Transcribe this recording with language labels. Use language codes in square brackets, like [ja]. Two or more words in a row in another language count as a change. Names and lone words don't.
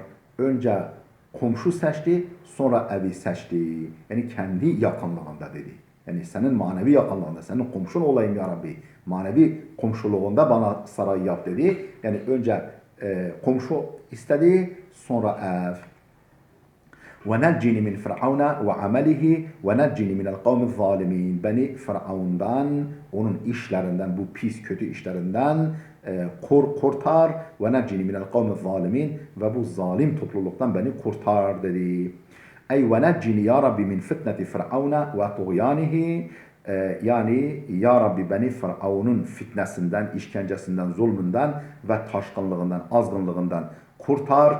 [tr] Önce komşu seçti, sonra evi seçti. Yani kendi yakınlığında dedi. Yani senin manevi yakınlığında, senin komşun olayım ya Rabbi. Manevi komşuluğunda bana saray yap dedi. Yani önce komşu istedi, sonra ev. [ar] وَنَجِّنِ مِنْ فِرْعَوْنَ وَعَمَلِهِ وَنَجِّنِ مِنَ الْقَوْمِ الظَّالِمِينَ. [tr] Beni Firavun'dan, onun işlerinden, bu pis kötü işlerinden kurtar. [ar] وَنَجِّنِ مِنَ الْقَوْمِ الظَّالِمِينَ. [tr] Ve bu zalim topluluktan beni kurtar dedi. [ar] Ey وَنَجِّنِ يا ربي من فتنة Firavun'a وطغيانه. [tr] Yani ya Rabbi beni Firavun'un fitnesinden, işkencesinden, zulmünden ve taşkınlığından, azgınlığından kurtar.